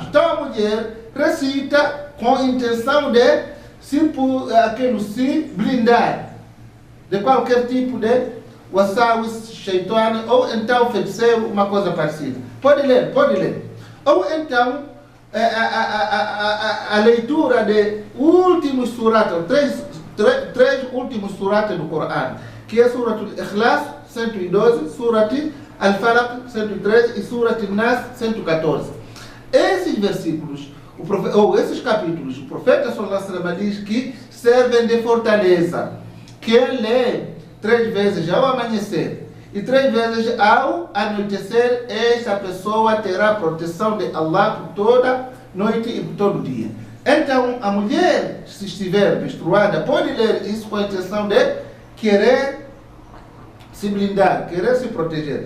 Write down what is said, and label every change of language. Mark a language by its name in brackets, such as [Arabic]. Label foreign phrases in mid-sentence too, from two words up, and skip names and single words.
[Portuguese] Então a mulher recita com a intenção de se blindar de qualquer tipo de [Arabic] وساوس، شيطاني, [Portuguese] ou então feiticeiro, uma coisa parecida. Pode ler, pode ler. Ou então, a leitura de últimos surat, três últimos surat do Corão, que é Surat al-Ikhlas, 112, Surat al-Falaq, 113 e Surat al-Nas, 114. Esses versículos, ou esses capítulos, o profeta [Arabic] صلى الله عليه وسلم [Portuguese] diz que servem de fortaleza. Quem lê 3 vezes ao amanhecer e 3 vezes ao anoitecer, essa pessoa terá proteção de Allah por toda noite e por todo dia. Então, a mulher, se estiver menstruada, pode ler isso com a intenção de querer se blindar, querer se proteger.